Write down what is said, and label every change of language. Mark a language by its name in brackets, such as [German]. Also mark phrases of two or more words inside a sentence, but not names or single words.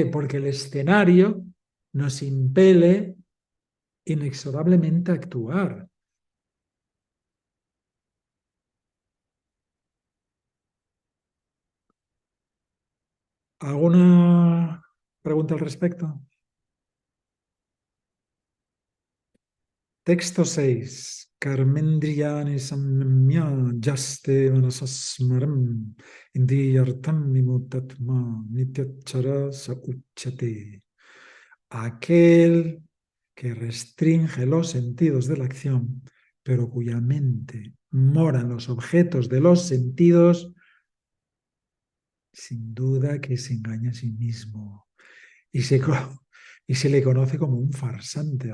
[Spanish] Porque el escenario nos impele inexorablemente a actuar. ¿Alguna pregunta al respecto? Texto 6. [Sanskrit] Karmendriyani samyamya jaste manasasmaram indriyartam vimutatma nityachara sa uchate. [Spanish] Aquel que restringe los sentidos de la acción, pero cuya mente mora en los objetos de los sentidos, sin duda que se engaña a sí mismo y y se le conoce como un farsante.